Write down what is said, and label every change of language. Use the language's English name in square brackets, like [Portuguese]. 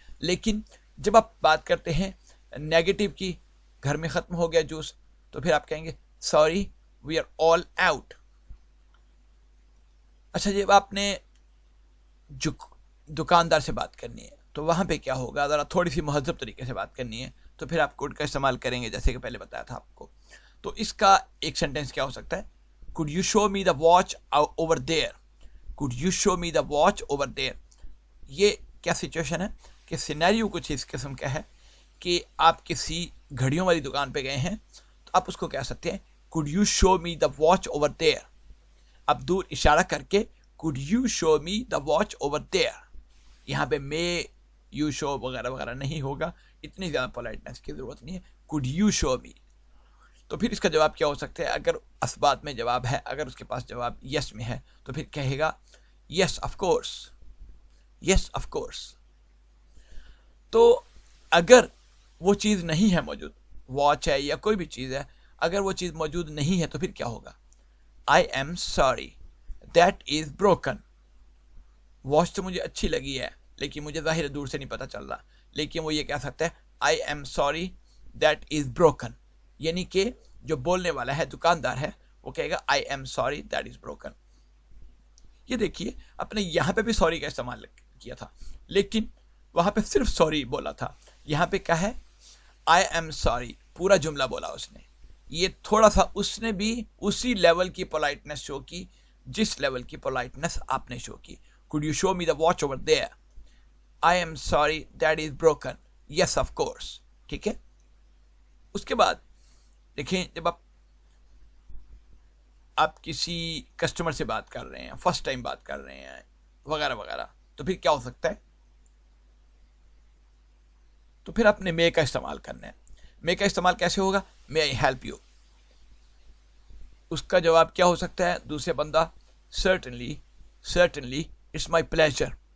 [Urdu] لیکن جب آپ بات کرتے ہیں نیگیٹو کی, گھر میں ختم ہو گیا جوس, تو پھر آپ کہیں گے [English] Sorry we are all out. [Urdu] اچھا, جب آپ نے دکاندار سے بات کرنی ہے تو وہاں پہ کیا ہوگا, ذرا تھوڑی سی مہذب طریقے سے بات کرنی ہے تو پھر آپ کوڈ کا استعمال کریں گے, جیسے کہ پہلے بتایا تھا آپ کو. تو اس کا ایک سینٹینس کیا ہو سکتا ہے, [English] could you show me the watch over there, could you show me the watch over there. [Urdu] یہ کیا سچویشن ہے کہ سینیریو کچھ اس قسم کا ہے کہ آپ کسی گھڑیوں والی دکان پہ گئے ہیں تو آپ اس کو کہہ سکتے ہیں [English] could you show me the watch over there. [Urdu] اب دور اشارہ کر کے [English] could you show me the watch over there. [Urdu] یہاں پہ [English] may you show [Urdu] وغیرہ وغیرہ نہیں ہوگا, اتنی زیادہ پولائٹنس کی ضرورت نہیں ہے. [English] could you show me, [Urdu] تو پھر اس کا جواب کیا ہو سکتا ہے, اگر اثبات میں جواب ہے, اگر اس کے پاس جواب یس میں ہے تو پھر کہے گا [English] Yes of course, yes of course. [Urdu] تو اگر وہ چیز نہیں ہے موجود, واچ ہے یا کوئی بھی چیز ہے, اگر وہ چیز موجود نہیں ہے تو پھر کیا ہوگا, [English] I am sorry that is broken. [Urdu] Watch تو مجھے اچھی لگی ہے لیکن مجھے ظاہر دور سے نہیں پتہ چل رہا, لیکن وہ یہ کہہ سکتا ہے [English] I am sorry that is broken. [Urdu] یعنی کہ جو بولنے والا ہے, دکاندار ہے, وہ کہے گا [English] I am sorry that is broken. [Urdu] یہ دیکھیے, آپ نے یہاں پہ بھی سوری کا استعمال کیا تھا لیکن وہاں پہ صرف سوری بولا تھا. یہاں پہ کیا ہے, [English] I am sorry, [Urdu] پورا جملہ بولا اس نے. یہ تھوڑا سا اس نے بھی اسی لیول کی پولائٹنس شو کی جس لیول کی پولائٹنس آپ نے شو کی. [English] could you show me the watch over there, I am sorry that is broken, yes of course. [Urdu] ٹھیک ہے, اس کے بعد دیکھیں جب آپ کسی کسٹمر سے بات کر رہے ہیں، فرسٹ ٹائم بات کر رہے ہیں وغیرہ وغیرہ، تو پھر کیا ہو سکتا ہے؟ تو پھر آپ نے مے کا استعمال کرنا ہے. مے کا استعمال کیسے ہوگا؟ [English] May I help you. [Urdu] اس کا جواب کیا ہو سکتا ہے دوسرے بندہ؟ [English] Certainly, certainly, it's my pleasure.